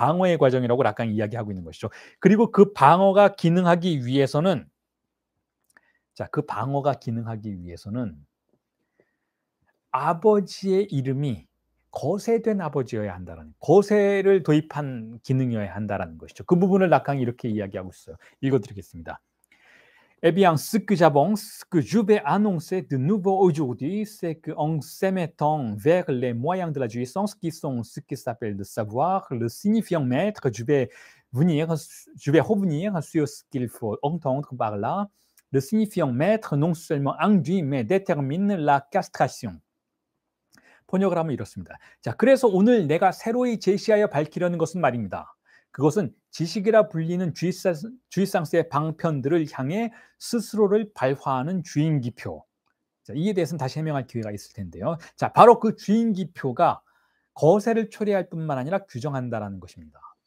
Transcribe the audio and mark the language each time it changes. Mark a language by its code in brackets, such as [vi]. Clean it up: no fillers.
[ko] 방어의 과정이라고 락강이 이야기하고 있는 것이죠. 그리고 그 방어가 기능하기 위해서는, 자, 그 방어가 기능하기 위해서는 아버지의 이름이 거세된 아버지여야 한다는, 거세를 도입한 기능이어야 한다는 것이죠. 그 부분을 락강이 이렇게 이야기하고 있어요. 읽어드리겠습니다. [fr] Eh bien, ce que j'avance, ce que je vais annoncer de nouveau aujourd'hui, c'est qu'en s'émettant vers les moyens de la jouissance, qui sont ce qui s'appelle le savoir, le signifiant maître, je vais revenir sur ce qu'il faut entendre par là. Le signifiant maître non seulement induit, mais détermine la castration. [ko] 번역을 하면 이렇습니다. 자, 그래서 오늘 내가 새로이 제시하여 밝히려는 것은 말입니다. 그것은 지식이라 불리는 주입상스의 방편들을 향해 스스로를 발화하는 주인기표. 자, 이에 대해서는 다시 해명할 기회가 있을 텐데요. 자, 바로 그 주인기표가 거세를 초래할 뿐만 아니라 규정한다라는 것입니다.